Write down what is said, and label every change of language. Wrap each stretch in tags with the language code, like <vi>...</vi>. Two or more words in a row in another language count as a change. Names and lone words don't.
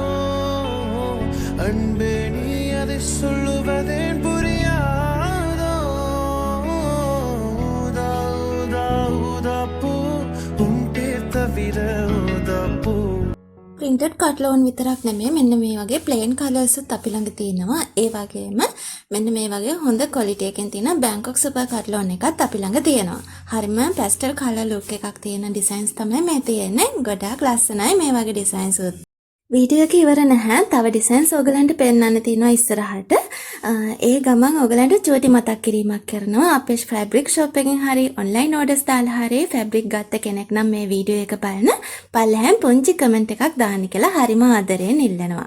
<ta>அன்பே நீ அதை சொல்லுவதேன் புரியாதோ ஊதா ஊதா ஊதா பூ உன் பேர் தவிர ஊதா பூ</ta> <en>printed cutlown</en> <si>විතරක් නෙමෙයි මෙන්න මේ වගේ</si> <en>plain colours</en> <si>උත් අපි ළඟ තියෙනවා. ඒ වගේම මෙන්න මේ වගේ හොඳ quality එකෙන් තියෙන</si> <en>Bangkok super cutlown</en> <si>එකත් අපි ළඟ තියෙනවා. හරිම</si> <en>pastel color look</en> <si>එකක් තියෙන designs තමයි මේ තියෙන්නේ. ගොඩාක් ලස්සනයි මේ වගේ designs උත්. වීඩියෝ එක ඉවර නැහැ. තව designs ඔයගලන්ට පෙන්වන්න තියෙනවා ඉස්සරහට. ඒ ගමන් ඔයගලන්ට චූටි මතක් කිරීමක් කරනවා. අපේ</si> <en>fabric shop</en> <si>එකෙන් හරි</si> <en>online orders</en> <si>දාලා හරි fabric ගත්ත කෙනෙක් නම් මේ වීඩියෝ එක බලන පල්ලෙහාන් පුංචි comment එකක් දාන්න කියලා හරිම ආදරයෙන් ඉල්ලනවා.</si>